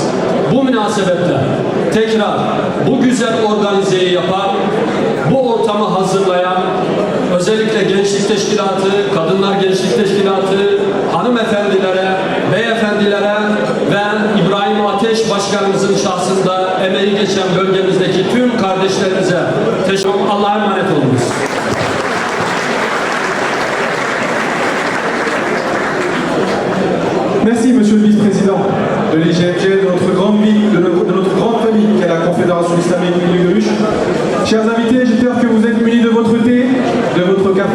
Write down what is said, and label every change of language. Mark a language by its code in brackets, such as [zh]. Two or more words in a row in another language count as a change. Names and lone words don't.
[tr] Bu münasebetle tekrar bu güzel organizeyi yapan, bu ortamı hazırlayan, özellikle Gençlik Teşkilatı, Kadınlar Gençlik Teşkilatı, hanımefendilere, beyefendilere ve İbrahim Ateş Başkanımızın şahsında emeği geçen bölgemizdeki tüm kardeşlerimize teşekkür ederim. Allah'a emanet olunuz. [fr] Merci, Monsieur le Vice-président de l'IGFG, de notre grande ville, de notre grande famille qu'est la Confédération islamique Milieu de Ruche. Chers invités, j'espère que vous êtes munis de votre thé, de votre café.